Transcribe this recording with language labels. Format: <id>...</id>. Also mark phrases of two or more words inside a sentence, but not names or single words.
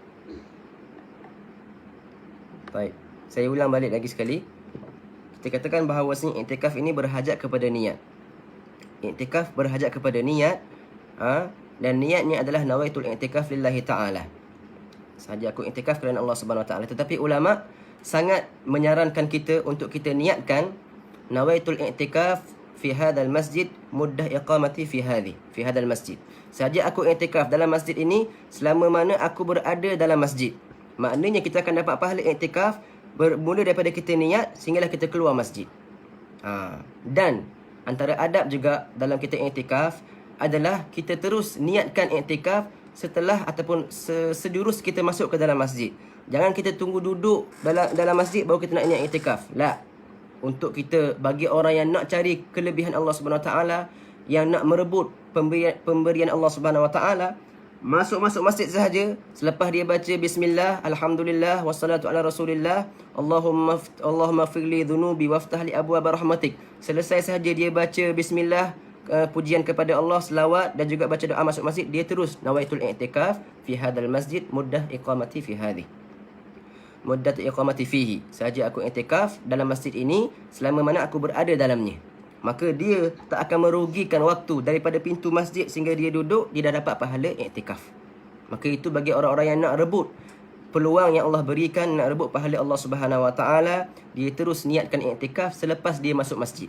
<ms>Baik. Saya ulang balik lagi sekali. Kita katakan bahawasanya i'tikaf ini berhajat kepada niat. I'tikaf berhajat kepada niat. Dan niatnya adalah</ms> <ar>نويت الاعتكاف لله تعالى.</ar> <ms>Sahaja aku i'tikaf kerana Allah</ms> <ar>سبحانه وتعالى.</ar> <ms>Tetapi ulama sangat menyarankan kita untuk kita niatkan</ms> <ar>نويت الاعتكاف في هذا المسجد مدة إقامتي في هذا المسجد.</ar> <ms>Sahaja aku i'tikaf dalam masjid ini selama mana aku berada dalam masjid. Maknanya kita akan dapat pahala i'tikaf bermula daripada kita niat sehinggalah kita keluar masjid. Dan antara adab juga dalam kita i'tikaf adalah kita terus niatkan i'tikaf setelah ataupun sejurus kita masuk ke dalam masjid. Jangan kita tunggu duduk dalam masjid baru kita nak niat i'tikaf. La. Untuk kita, bagi orang yang nak cari kelebihan Allah</ms> <ar>سبحانه وتعالى,</ar> <ms>yang nak merebut pemberian Allah</ms> <ar>سبحانه وتعالى,</ar> <ms>masuk masjid sahaja, selepas dia baca</ms> <ar>بسم الله، الحمد لله، والصلاة على رسول الله، اللهم اغفر لي ذنوبي وافتح لي أبواب رحمتك.</ar> <ms>Selesai sahaja dia baca bismillah, pujian kepada Allah, selawat dan juga baca doa masuk masjid, dia terus</ms> <ar>نويت الاعتكاف في هذا المسجد مدة إقامتي في هذ. مدة إقامتي فيه.</ar> <ms>Sahaja aku i'tikaf dalam masjid ini selama mana aku berada dalamnya. Maka dia tak akan merugikan waktu daripada pintu masjid sehingga dia duduk, dia dah dapat pahala i'tikaf. Maka itu bagi orang-orang yang nak rebut peluang yang Allah berikan, nak rebut pahala Allah</ms> <ar>سبحانه وتعالى,</ar> <ms>dia terus niatkan i'tikaf selepas dia masuk masjid.</ms>